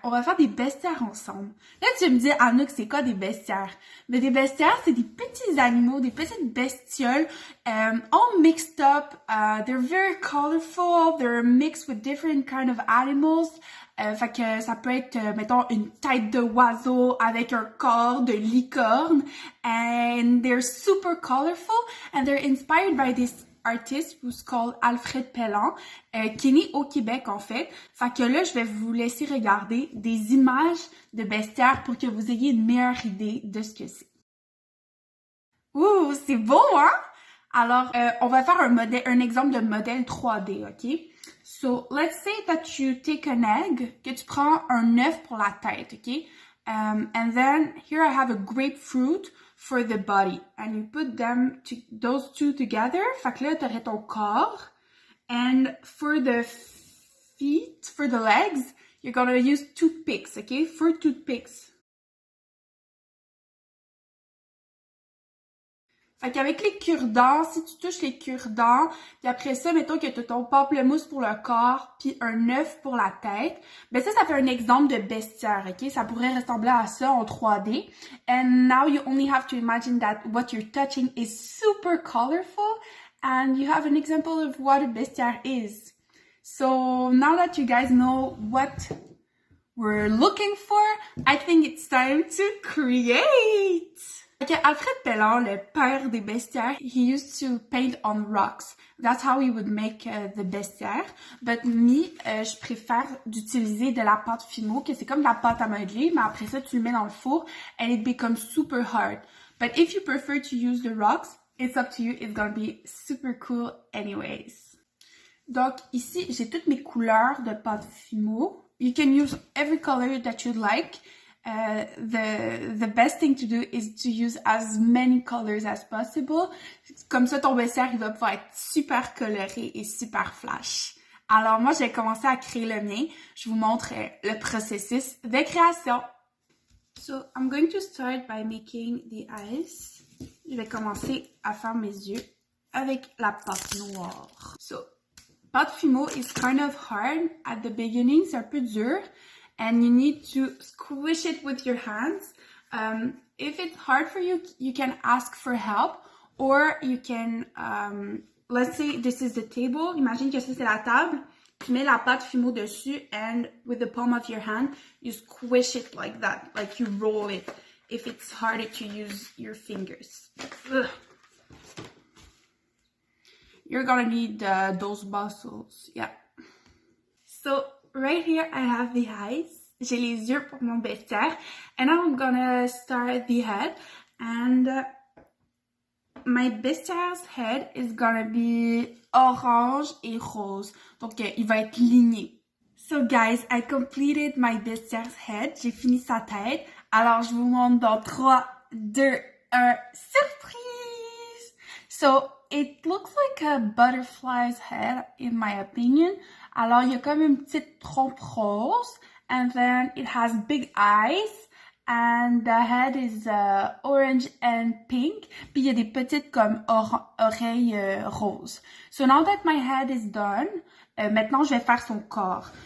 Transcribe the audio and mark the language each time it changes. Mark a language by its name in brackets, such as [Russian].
[French] On va faire des bestiaires ensemble. Là, tu me dis, Anouk, c'est quoi des bestiaires? Mais des bestiaires, c'est des petits animaux, des petites bestioles, [English] all mixed up. They're very colorful. They're mixed with different kind of animals. [French] Fait que ça peut être, mettons, une tête d'oiseau avec un corps de licorne. [English] And they're super colorful. And they're inspired by this artist who's called Alfred Pellan, [French] qui est né au Québec, en fait. Fait que là, je vais vous laisser regarder des images de bestiaires pour que vous ayez une meilleure idée de ce que c'est. Ouh, c'est beau, hein? Alors, on va faire un exemple de modèle 3D, OK? [English] So, let's say that you take an egg, [French] que tu prends un œuf pour la tête, [English] OK? And then, here I have a grapefruit for the body. And you put those two together. [French] Fait que là, t'aurais ton corps. [English] And for the feet, for the legs, you're gonna use toothpicks, OK? 4 toothpicks. [French] Fait qu'avec les cure-dents, si tu touches les cure-dents, puis après ça, mettons que tu as ton pamplemousse pour le corps, puis un œuf pour la tête, ben ça fait un exemple de bestiaire, ok? Ça pourrait ressembler à ça en 3D. [English] And now you only have to imagine that what you're touching is super colorful, and you have an example of what a bestiaire is. So now that you guys know what we're looking for, I think it's time to create! Okay, Alfred Pellan, [French] le père des bestiaires, [English] he used to paint on rocks. That's how he would make the bestiaire. But me, [French] je préfère d'utiliser de la pâte Fimo, que c'est comme de la pâte à modeler, mais après ça, tu le mets dans le four [English] and it becomes super hard. But if you prefer to use the rocks, it's up to you. It's gonna be super cool anyways. [French] Donc ici, j'ai toutes mes couleurs de pâte Fimo. [English] You can use every color that you'd like. The best thing to do is to use as many colors as possible. [French] Comme ça, ton bestiaire, il va pouvoir être super coloré et super flash. Alors, moi, j'ai commencé à créer le mien. Je vous montre le processus de création. [English] So, I'm going to start by making the eyes. [French] Je vais commencer à faire mes yeux avec la pâte noire. [English] So, pâte Fimo is kind of hard at the beginning. [French] C'est un peu dur. [English] And you need to squish it with your hands. If it's hard for you, you can ask for help, or you can, let's say this is the table. [French] Imagine que ça c'est la table. Tu mets la pâte Fimo dessus, [English] and with the palm of your hand, you squish it like that, like you roll it. If it's harder to use your fingers. Ugh. You're gonna need those muscles, yeah. So, right here, I have the eyes. [French] J'ai les yeux pour mon bestiaire. [English] And now I'm gonna start the head. And my bestiaire's head is gonna be [French] orange et rose. Donc, il va être ligné. [English] So, guys, I completed my bestiaire's head. [French] J'ai fini sa tête. Alors, je vous montre dans 3, 2, 1, surprise! [English] So, it looks like a butterfly's head, in my opinion. [French] Alors, il y a comme une petite trompe rose, [English] and then it has big eyes, and the head is orange and pink, [French] puis il y a des petites comme oreilles roses. [English] So now that my head is done, [French] maintenant je vais faire son corps.